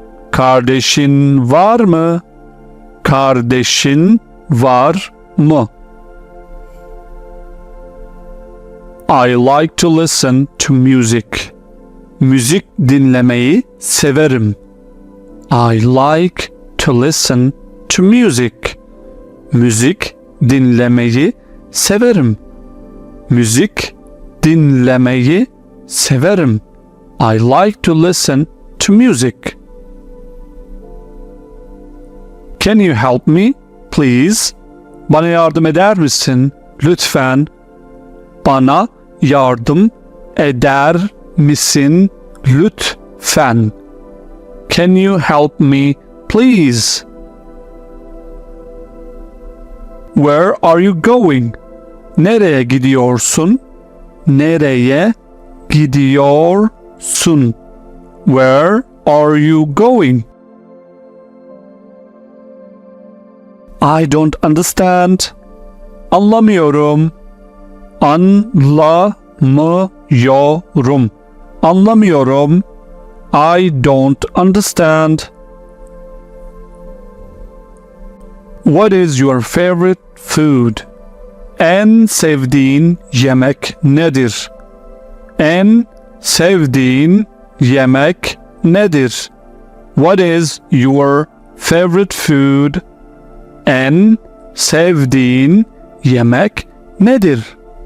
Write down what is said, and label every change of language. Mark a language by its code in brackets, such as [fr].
[tr] Kardeşin var mı? Kardeşin var mı? [en] I like to listen to music. [tr] Müzik dinlemeyi severim. [en] I like to listen to music. [tr] Müzik dinlemeyi severim. Müzik dinlemeyi severim. [en] I like to listen to music. Can you help me, please? [tr] Bana yardım eder misin? Lütfen. Bana yardım eder misin? Lütfen. [en] Can you help me, please? Where are you going? [tr] Nereye gidiyorsun? Nereye gidiyorsun? [en] Where are you going? I don't understand. [tr] Anlamıyorum. Anlamıyorum. Anlamıyorum. [en] I don't understand. What is your favorite food? [tr] En sevdiğin yemek nedir? En sevdiğin yemek nedir? [en] What is your favorite food? [tr] En sevdiğin yemek nedir?